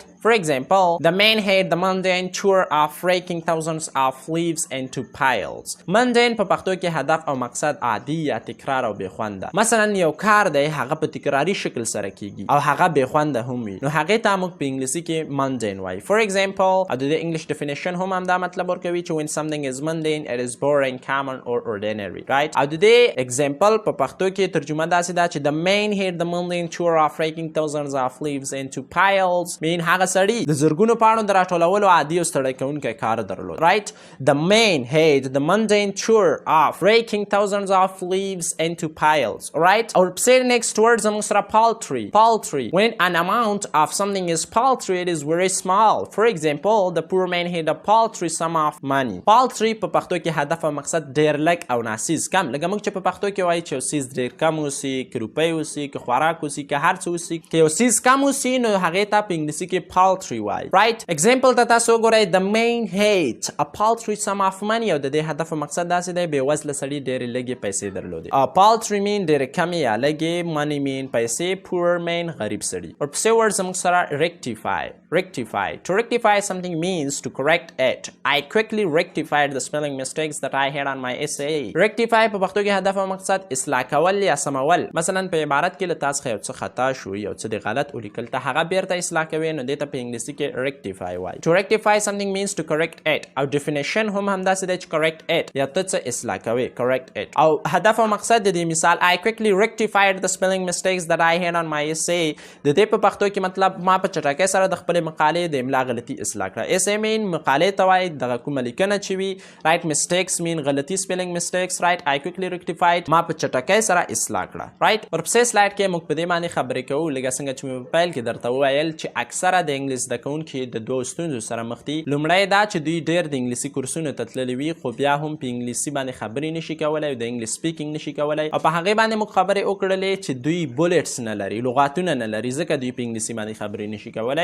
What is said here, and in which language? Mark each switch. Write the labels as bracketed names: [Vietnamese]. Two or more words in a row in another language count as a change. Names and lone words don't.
[English] For example, the man had the mundane chore of raking thousands of leaves into piles. [Pashto] mundane په پښتو کې هدف او مقصد عادي یا تکرار او بې خونده. مثلا یو کار دی هغه په تکراري شکل سره کیږي او هغه بې خونده هم وي، نو هغې ته موږ په انګلیسي کې mundane وایي. [English] For example, [Pashto] او د انګلیش definition هم همدا مطلب ورکوي چې [English] when something is mundane, it is boring, common or ordinary, right? [Pashto] او د دې example په پښتو کې ترجمه داسې ده چې [English] the man had the mundane chore of raking thousands of leaves into piles. [Pashto] mean هغه سړي د زرګونو پاڼو د راټولولو عادي او ستړی کوونکی کار درلود، [English] right? The man had the mundane chore of raking thousands of leaves into piles, right? Or say the next word [Pashto] زموږ سره [English] paltry. When an amount of something is paltry, it is very small. For example, the poor man had a paltry sum of money. [Pashto] paltry په پښتو کې هدف او مقصد ډېر لږ او ناڅیز، کم. لکه موږ چې په پښتو کې وایي چې یو څیز ډېر کم اوسي، که روپۍ اوسي، که خوراک اوسي، که هر څه اوسي، که یو څیز کم اوسي، نو هغې ته په انګلیسي کې paltry وایي، [English] right? [Pashto] example ته تاسو وګورئ: [English] the man had a paltry sum of money. [Pashto] او د دې هدف او مقصد داسې دی بې وزله سړي ډېرې لږې پیسې درلودې. [English] paltry mean [Pashto] ډېرې کمې یا لږې، [English] money mean [Pashto] پیسې، [English] poor mean [Pashto] غریب سړي. ورپسې word زموږ سره rectify. [English] To rectify something means to correct it. I quickly rectified the spelling mistakes that I had on my essay. [Pashto] rectify په پښتو کې هدف او مقصد اصلاح کول یا سمول. مثلا په عبارت کې له تاسو یو څه خطا شو یو څه د غلط ولیکل ته هغه بیرته اصلاح کوي نو دې ته په انګلیسي کې rectify وایي. [English] To rectify something means to correct it. [Pashto] او definition هم همداسې دی چې [English] correct it [Pashto] یا ته څه اصلاح کوي [English] correct it. [Pashto] او هدف او مقصد د دې مثال [English] I quickly rectified the spelling mistakes that I had on my essay. [Pashto] د دې په پښتو کې مطلب ما په چټکۍ سره د خپل مقالې د املا غلطي اصلاح کړه. [English] essay mean [Pashto] مقالې ته وایي دغه کومه لیکنه چې وي. [English] right mistakes mean غلطي spelling mistakes. right I quickly rectified [Pashto] ما په چټکۍ سره اصلاح کړه. right ورپسې سلاید کې موږ په دې باندې خبرې کوو لکه څنګه چې مې په پیل کې درته وویل چې اکثره د انګلیس زده کوونکي د دوو ستونزو سره مخ دي. لومړی دا چې دوی ډېر د انګلیسي کورسونو ته تللي وي خو بیا هم په انګلیسي باندې خبرې نشي کولی او د انګلیس سپیکینګ نشي کولی او په هغې باندې موږ خبرې وکړلې چې دوی بولټس نه لري لغاتونه نه لري ځکه دوی په انګلیسي باندې خبرې نشي کولی.